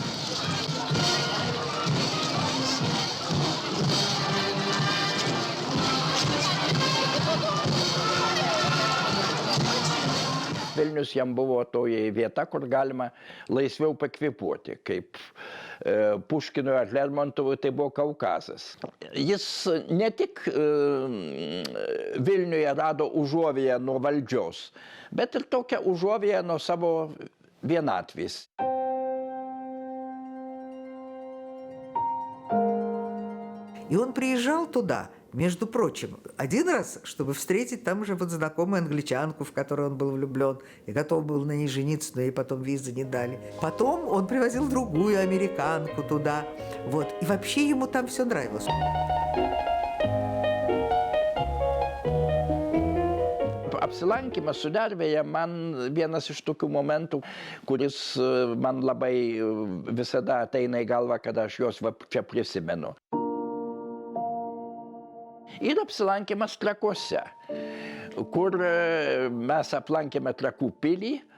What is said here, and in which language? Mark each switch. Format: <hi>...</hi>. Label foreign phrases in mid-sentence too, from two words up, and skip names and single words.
<lt>Vilnius jam buvo toji vieta, kur galima laisviau pakvėpuoti, kaip Puškinui ar Lermontovui tai buvo Kaukazas. Jis ne tik Vilniuje rado užuovėją nuo valdžios, bet ir tokią užuovėją nuo savo vienatvės.</lt> <ru>И он приезжал туда, между прочим, один раз, чтобы встретить там уже вот знакомую англичанку, в которую он был влюблен, и готов был на ней жениться, но ей потом визы не дали. Потом он привозил другую американку туда. Вот. И вообще ему там все нравилось.</ru> <lt>Apsilankymas Sudervėje man vienas iš tokių momentų, kuris man labai visada ateina į galvą, kada aš juos čia prisimenu. Ir apsilankymas Trakuose, kur mes aplankėme Trakų pilį.</lt>